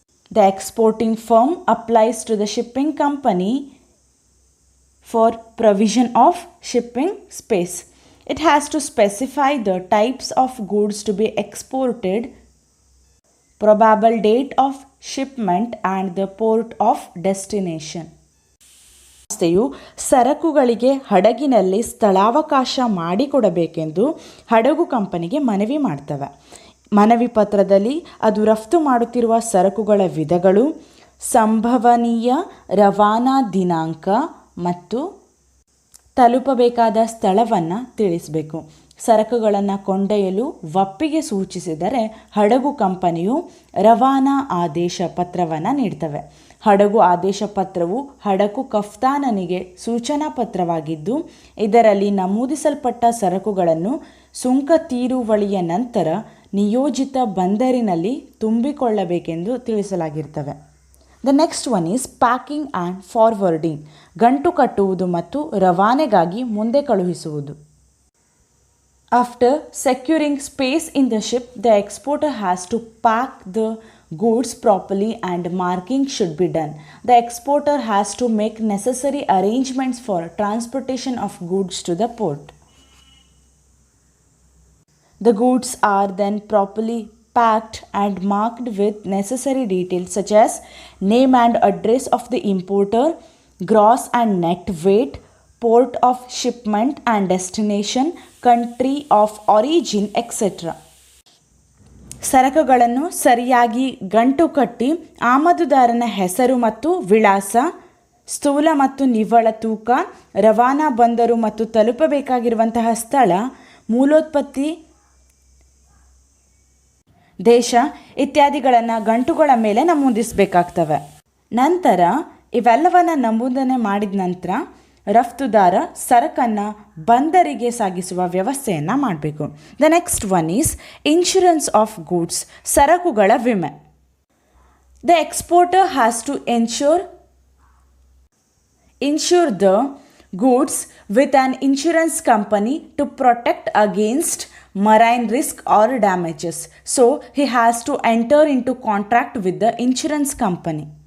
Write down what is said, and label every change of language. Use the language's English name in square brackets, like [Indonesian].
[English] The exporting firm applies to the shipping company for provision of shipping space. It has to specify the types of goods to be exported, probable date of shipment and the port of destination. [Kannada] ಸಂಸ್ಥೆಯು ಸರಕುಗಳಿಗೆ ಹಡಗಿನಲ್ಲಿ ಸ್ಥಳಾವಕಾಶ ಮಾಡಿಕೊಡಬೇಕೆಂದು ಹಡಗು ಕಂಪನಿಗೆ ಮನವಿ ಮಾಡ್ತವೆ. ಮನವಿ ಪತ್ರದಲ್ಲಿ ಅದು ರಫ್ತು ಮಾಡುತ್ತಿರುವ ಸರಕುಗಳ ವಿಧಗಳು, ಸಂಭವನೀಯ ರವಾನಾ ದಿನಾಂಕ ಮತ್ತು ತಲುಪಬೇಕಾದ ಸ್ಥಳವನ್ನು ತಿಳಿಸಬೇಕು. ಸರಕುಗಳನ್ನು ಕೊಂಡೊಯ್ಯಲು ಒಪ್ಪಿಗೆ ಸೂಚಿಸಿದರೆ ಹಡಗು ಕಂಪನಿಯು ರವಾನಾ ಆದೇಶ ಪತ್ರವನ್ನು ನೀಡ್ತವೆ. ಹಡಗು ಆದೇಶ ಪತ್ರವು ಹಡಗು ಕಫ್ತಾನನಿಗೆ ಸೂಚನಾ ಪತ್ರವಾಗಿದ್ದು ಇದರಲ್ಲಿ ನಮೂದಿಸಲ್ಪಟ್ಟ ಸರಕುಗಳನ್ನು ಸುಂಕ ತೀರುವಳಿಯ ನಂತರ ನಿಯೋಜಿತ ಬಂದರಿನಲ್ಲಿ ತುಂಬಿಕೊಳ್ಳಬೇಕೆಂದು ತಿಳಿಸಲಾಗಿರ್ತವೆ. [English] the next one is packing and forwarding, [Kannada] ಗಂಟು ಕಟ್ಟುವುದು ಮತ್ತು ರವಾನೆಗಾಗಿ ಮುಂದೆ ಕಳುಹಿಸುವುದು. [English] After securing space in the ship, the exporter has to pack the goods properly and marking should be done. The exporter has to make necessary arrangements for transportation of goods to the port. The goods are then properly packed and marked with necessary details such as name and address of the importer, gross and net weight, port of shipment and destination, country of origin, etc. [Kannada] ಸರಕುಗಳನ್ನು ಸರಿಯಾಗಿ ಗಂಟು ಕಟ್ಟಿ ಆಮದುದಾರನ ಹೆಸರು ಮತ್ತು ವಿಳಾಸ, ಸ್ಥೂಲ ಮತ್ತು ನಿವ್ವಳ ತೂಕ, ರವಾನಾ ಬಂದರು ಮತ್ತು ತಲುಪಬೇಕಾಗಿರುವಂತಹ ಸ್ಥಳ, ಮೂಲೋತ್ಪತ್ತಿ ದೇಶ ಇತ್ಯಾದಿಗಳನ್ನು ಗಂಟುಗಳ ಮೇಲೆ ನಮೂದಿಸಬೇಕಾಗ್ತವೆ. ನಂತರ ಇವೆಲ್ಲವನ್ನು ನಮೂದನೆ ಮಾಡಿದ ನಂತರ ರಫ್ತುದಾರ ಸರಕನ್ನು ಬಂದರಿಗೆ ಸಾಗಿಸುವ ವ್ಯವಸ್ಥೆಯನ್ನು ಮಾಡಬೇಕು. [English] the next one is insurance of goods, [Kannada] ಸರಕುಗಳ ವಿಮೆ. [English] The exporter has to insure the goods with an insurance company to protect against marine risk or damages. So he has to enter into contract with the insurance company.